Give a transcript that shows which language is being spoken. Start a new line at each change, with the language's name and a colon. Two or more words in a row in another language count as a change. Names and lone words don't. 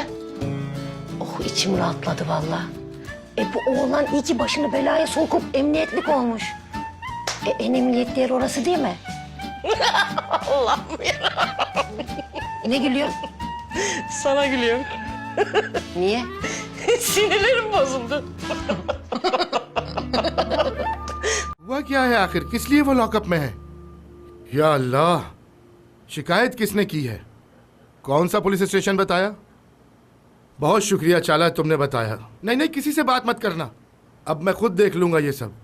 Turkish: Oh içim rahatladı vallahi. Bu oğlan iyi ki başını belaya sokup emniyetlik olmuş. En emniyetli yer orası değil mi? Allah'ım ya. Ne gülüyor? Sana gülüyorum. Niye? Sinirlerim bozuldu.
Hindi: हुआ क्या है आखिर, किस लिए वो लॉकअप में है? या अल्लाह, शिकायत किसने की है? कौन सा पुलिस स्टेशन बताया? बहुत शुक्रिया चाला, तुमने बताया। नहीं किसी से बात मत करना, अब मैं खुद देख लूंगा ये सब।